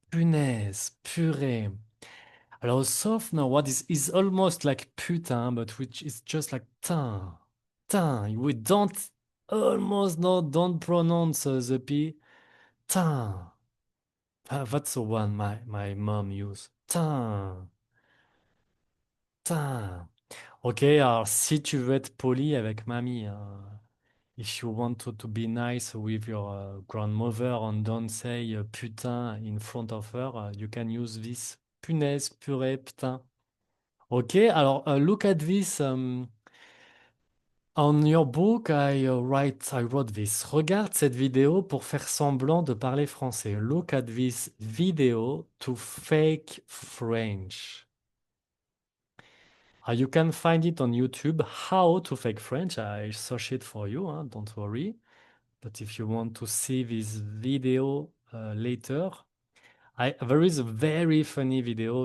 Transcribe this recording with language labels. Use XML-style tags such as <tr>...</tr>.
<fr>Punaise, purée. Alors,</fr> <en>soft now, what is almost like putain, but which is just like tin. Tin. We don't almost no, don't pronounce the P. Tin. That's the one my mom used. Tin.</en> <fr>Tin. Ok, alors si tu veux être poli avec mamie, hein,</fr> <en>if you want to be nice with your grandmother and don't say putain in front of her, you can use this punaise, purée, putain. Ok,</en> <fr>alors</fr> <en>look at this. On your book, I wrote this.</en> <fr>Regarde cette vidéo pour faire semblant de parler français.</fr> <en>Look at this video to fake French. You can find it on YouTube, How to Fake French. I search it for you, huh? Don't worry. But if you want to see this video later, there is a very funny video.</en>